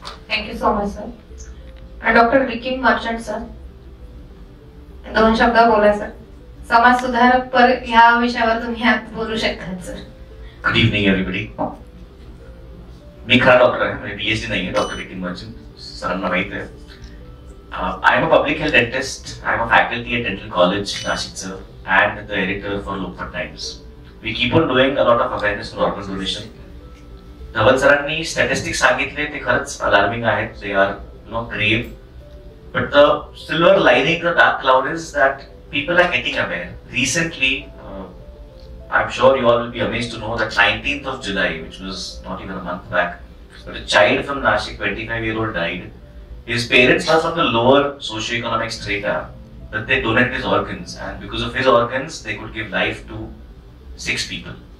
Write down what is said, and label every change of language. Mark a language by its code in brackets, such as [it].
[en] Thank you so much sir. [mr] Doctor Ricky merchant sir, दोन शब्द बोला सर. समाज सुधारक पर ह्या विषयावर तुम्ही आज बोलू शकता सर. [en] Good evening everybody. [mr] मी खरा डॉक्टर आहे, म्हणजे PhD नाही आहे. डॉक्टर रिकी मर्चंट सरांना माहित आहे. [en] I am a public health dentist. I am a faculty at dental college नाशिकचं and the editor for Lokmat Times. We keep on doing a lot of awareness for organ donation. [mr] धवल सरांनी statistics सांगितले ते खरंच alarming आहेत. [en] They are grave. But the silver lining, the dark cloud is that people are getting aware. Recently, I'm sure you all will be amazed to know that 19th of July, which was not even a month back, but a child from Nashik, 25-year-old, died. His parents are from the lower socioeconomic strata, but they donated his organs, and because of his organs, they could give life to 6 people.